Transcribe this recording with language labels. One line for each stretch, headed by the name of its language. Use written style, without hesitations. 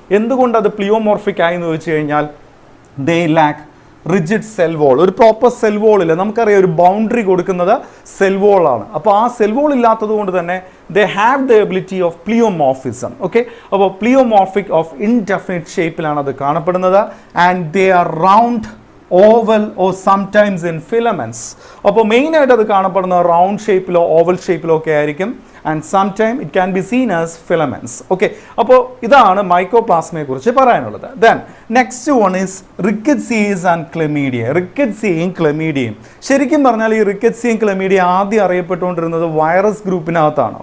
Malayalam: എന്തുകൊണ്ട് അത് പ്ലിയോമോർഫിക് ആയി എന്ന് ചോദിച്ചു കഴിഞ്ഞാൽ
English: they lack rigid cell wall.
Malayalam: ഒരു പ്രോപ്പർ സെൽ വോൾ ഇല്ല. നമുക്കറിയാം ഒരു ബൗണ്ടറി കൊടുക്കുന്നത് സെൽ വോൾ ആണ്. അപ്പോൾ ആ സെൽ വോൾ ഇല്ലാത്തത് കൊണ്ട് തന്നെ
English: they have the ability of pleomorphism.
Malayalam: Okay, അപ്പോൾ പ്ലിയോമോർഫിക് ഓഫ് ഇൻഡെഫിനിറ്റ് ഷേപ്പിലാണ് അത് കാണപ്പെടുന്നത്.
English: And they are round, oval or sometimes in filaments.
Malayalam: അപ്പോൾ മെയിനായിട്ട് അത് കാണപ്പെടുന്നത് റൗണ്ട് ഷേപ്പിലോ ഓവൽ ഷേപ്പിലോ ഒക്കെ ആയിരിക്കും.
English: And sometime it can be seen as filaments.
Malayalam: Okay, അപ്പോൾ ഇതാണ് മൈക്കോപ്ലാസ്മയെ കുറിച്ച് പറയാനുള്ളത്.
English: Then next one is rickettsias and chlamydia.
Malayalam: റിക്കറ്റ്സിയയും ക്ലെമീഡിയയും, ശരിക്കും പറഞ്ഞാൽ ഈ റിക്കറ്റ്സിയയും ക്ലെമീഡിയ ആദ്യം അറിയപ്പെട്ടുകൊണ്ടിരുന്നത് വൈറസ് ഗ്രൂപ്പിനകത്താണ്.